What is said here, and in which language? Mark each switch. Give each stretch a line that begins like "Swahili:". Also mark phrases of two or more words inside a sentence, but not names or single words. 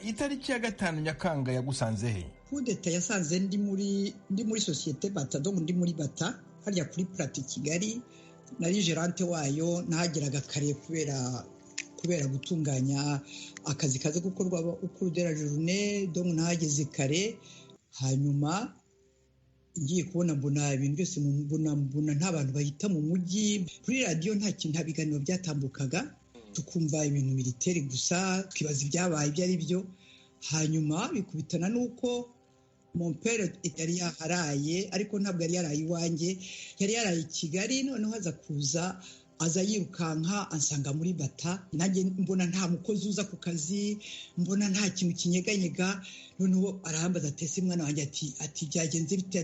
Kinyarwanda: Itariki ya 5 Nyakanga yagusanze he? Kudeta yasanze ndi muri societe Bata, donc ndi muri Bata harya kuri Plate Kigali. Nari gerante wayo, nahageraga kare kubera gutunganya akazi kaze gukorwa ukuru
French: de la journée,
Kinyarwanda: donc nahageze kare. Hanyuma ngiye kubona mbona ibintu byose, mbona nta bantu bahita mu mujyi. Kuri radio nta biganiro byatambukaga, tukumva ibintu militaire gusa, twibaza ibyabaye ibyo ari byo. Hanyuma bikubitana nuko
French: mon père
Kinyarwanda: yari yaharaye, ariko ntabwo yari yaraye iwanjye, yari yaraye i Kigali. Noneho aza yirukanka ansanga muri Bata. Nanjye mbona nta mukozi uza ku kazi, mbona nta kintu kinyeganyega. Noneho arahambaza ati ese mwana wanjye, ati byagenze bite?